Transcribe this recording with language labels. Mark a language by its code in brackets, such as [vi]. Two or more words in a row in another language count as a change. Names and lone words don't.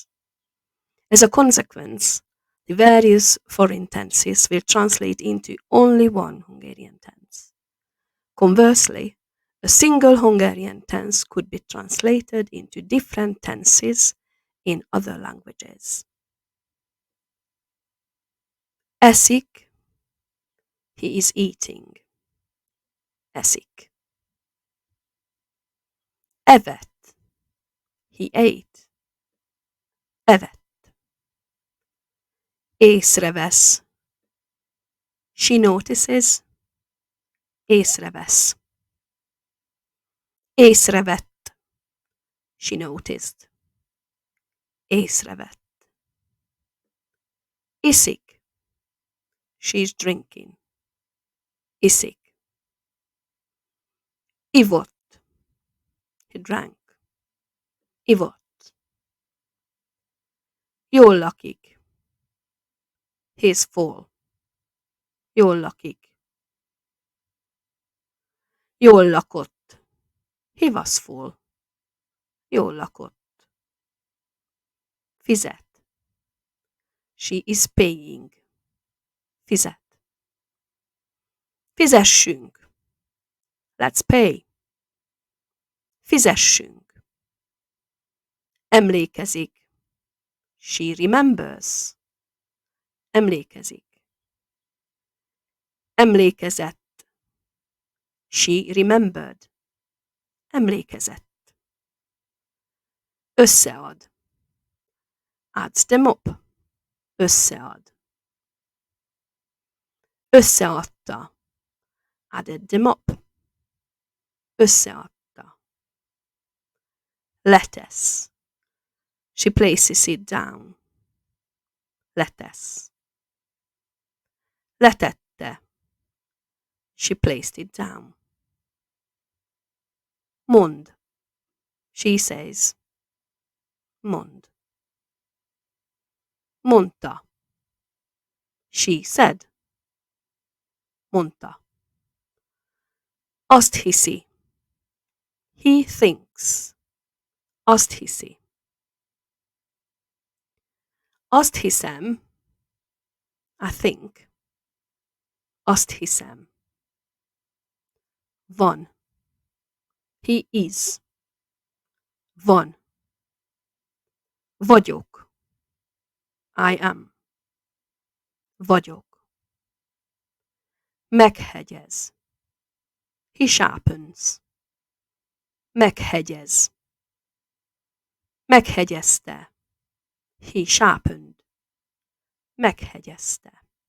[en] As a consequence, the various foreign tenses will translate into only one Hungarian tense. Conversely, a single Hungarian tense could be translated into different tenses in other languages. [hu] Eszik. [en] He is eating. [hu] Eszik. [en] Evett. He ate. [hu] Evett. Észrevesz. [en] She notices. Észrevesz. [hu] Észrevett. [en] She noticed. [hu] Észrevett. Iszik. [en] She is drinking. [hu] Iszik. [en] Ivott. He drank. [hu] Ivott. Jól lakik. [en] He's full. [hu] Jól lakik. Jól lakott. [en] He was full. [hu] Jól lakott. Fizet. [en] She is paying. [hu] Fizet. Fizessünk. [en] Let's pay. [hu] Fizessünk. Emlékezik. [en] She remembers. [hu] Emlékezik. Emlékezett. [en] She remembered. Emlékezett. Összead. Adds them up. [hu] Összead. Összeadta. [en] Added them up. Összeadta. Letesz. She places it down. [hu] Letesz. Letette. [en] She placed it down. Mond. She says. [hu] Mond. Mondta. [en] She said. [hu] Mondta. Azt hiszi. [en] He thinks. [hu] Azt hiszi. Azt hiszem. [en] I think. [hu] Azt hiszem. [en] Van. He is. [hu] Van. Vagyok. [en] I am. Vagyok. Meghegyez. He sharpens. [hu] Meghegyez. Meghegyezte. [en] He sharpened. Meghegyezte.